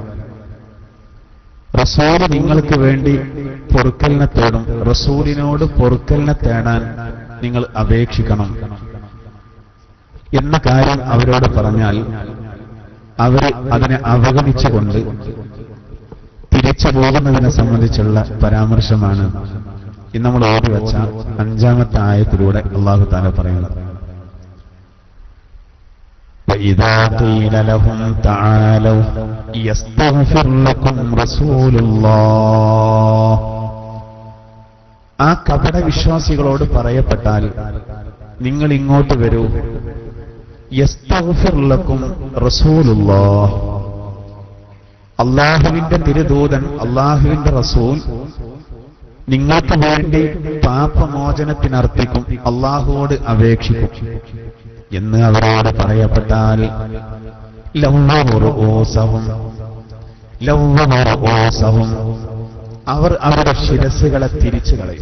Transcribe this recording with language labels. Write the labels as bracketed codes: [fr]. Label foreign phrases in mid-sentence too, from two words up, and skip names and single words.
[ml] റസൂല് നിങ്ങൾക്ക് വേണ്ടി പൊറുക്കലിനെ തേടും, റസൂലിനോട് പൊറുക്കലിനെ തേടാൻ നിങ്ങൾ അപേക്ഷിക്കണം എന്ന കാര്യം അവരോട് പറഞ്ഞാൽ അവർ അതിനെ അവഗണിച്ചുകൊണ്ട് തിരിച്ചു പോകുന്നതിനെ സംബന്ധിച്ചുള്ള പരാമർശമാണ് ഇന്ന് നമ്മൾ ഓടി വെച്ച 5-ാമത്തെ ആയത്തിലൂടെ [ar] الله تعالى [ml] പറയുന്നത്. [ar] وَإِذَا قِيلَ لَهُمْ تَعَالَوْا يَسْتَغْفِرْ لَكُمْ رَسُولُ اللَّهِ. [ml] ആ കപട വിശ്വാസികളോട് പറയപ്പെട്ടാൽ നിങ്ങൾ ഇങ്ങോട്ട് വരൂ, [ar] يستغفر لكم رسول الله, [ml] അല്ലാഹുവിന്റെ തിരുദൂതൻ, അല്ലാഹുവിന്റെ റസൂൽ നിങ്ങൾക്ക് വേണ്ടി പാപമോചനത്തിനർത്ഥിക്കും, അല്ലാഹുവോട് അപേക്ഷിക്കും എന്ന് അവരോട് പറയപ്പെട്ടാൽ അവർ അവരുടെ ശിരസ്സുകളെ തിരിച്ചു കളയും.